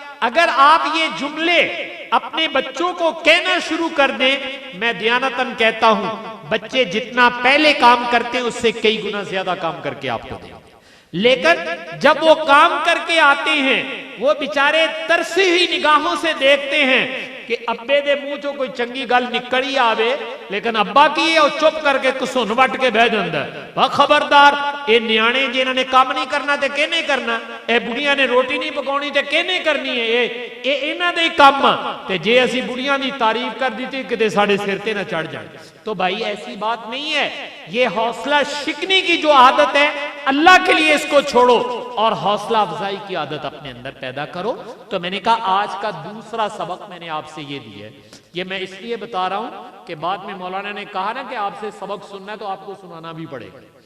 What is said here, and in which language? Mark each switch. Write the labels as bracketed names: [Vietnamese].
[Urdu] اگر آپ یہ جملے اپنے بچوں کو کہنا شروع کر دیں, میں دیانتاً کہتا ہوں بچے جتنا پہلے کام کرتے ہیں اس سے کئی گنا زیادہ کام کر کے آپ کو دیں. لیکن جب وہ کام کر کے آتے ہیں وہ بیچارے ترسی ہوئی نگاہوں سے دیکھتے ہیں کہ ابے دے منہ چوں کوئی چنگی گل نکڑی آوے, لیکن ابا کی ہے وہ چپ کر کے کسون وٹ کے بہ جاندا ہے. [Punjabi] خبردار, اے نیانے جنہاں نے کام نہیں کرنا تے کہنے کرنا, اے بڑیاں نے روٹی نہیں پکاونی تے کہنے کرنی ہے, اے انہاں دے کام تے جے اسی بڑیاں دی تعریف کر دیتی کتے ساڈے سر تے نہ چڑھ جائے. [Urdu] تو بھائی ایسی بات نہیں ہے, یہ حوصلہ شکنی کی جو عادت ہے اللہ کے لیے اس کو چھوڑو اور حوصلہ افزائی کی عادت اپنے اندر پیدا کرو. تو میں نے کہا آج کا دوسرا سبق میں نے آپ سے یہ دیا ہے. یہ میں اس لیے بتا رہا ہوں کہ بعد میں مولانا نے کہا نا کہ آپ سے سبق سننا ہے تو آپ کو سنانا بھی پڑے گا.